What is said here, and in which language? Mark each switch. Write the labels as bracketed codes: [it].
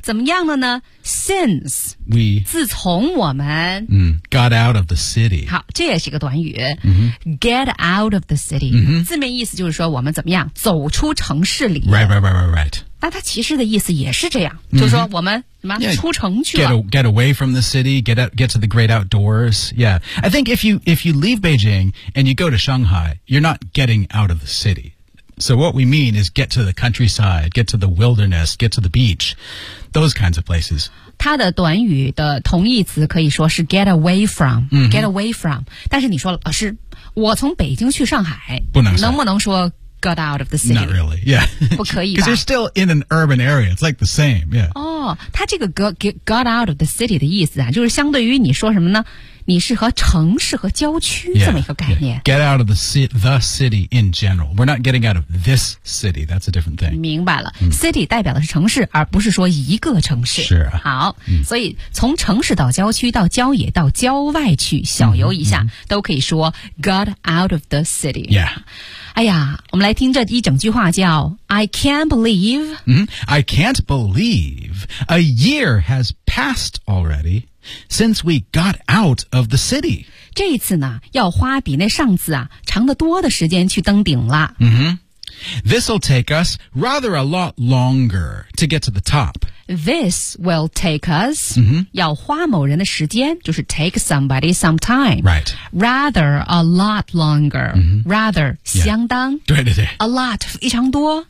[zh] 怎么样了呢？Since [en] we [zh] 自从我们、 [en] got out of the city [zh] 好这也是一个短语、 mm-hmm. [en] get out of the city、 mm-hmm. [zh] 字面意思就是说我们怎么样走出城市里 [en] right [zh] 那它其实的意思也是这样、mm-hmm. 就是说我们什么、出城去了 [en] get away from the city get to the great outdoors yeah I think if you leave Beijing and you go to Shanghai you're not getting out of the citySo what we mean is get to the countryside, get to the wilderness, get to the beach, those kinds of places. [zh] 它的短语的同义词可以说是 [en] get away from,、 mm-hmm. get away from. [zh] 但是你说老师我从北京去上海不能能不能说 [en] got out of the city? Not really, yeah. [zh] 不可以吧。 [en] Because you're still in an urban area, it's like the same, yeah. [zh] 哦、oh, 它这个 [en] got out of the city [zh] 的意思啊就是相对于你说什么呢你是和城市和郊区这么一个概念。 [en] Yeah, yeah. Get out of the city in general. We're not getting out of this city. That's a different thing. [zh] 明白了、City 代表的是城市而不是说一个城市。是啊。好、所以从城市到郊区到郊野到郊外去小游一下、都可以说 [en] got out of the city. Yeah. [zh] 哎呀我们来听这一整句话叫 [en] I can't believe、 I can't believe a year has passed alreadySince we got out of the city. [zh] 这一次呢要花比那上次啊长得多的时间去登顶了。 Mm-hmm. [en] This will take us rather a lot longer to get to the top. This will take us,、 mm-hmm. [zh] 要花某人的时间就是 [en] take somebody some time. Right. Rather a lot longer.、 Mm-hmm. Rather,、 yeah. [zh] 相当。对对对。 [en] A lot, [zh] 非常多。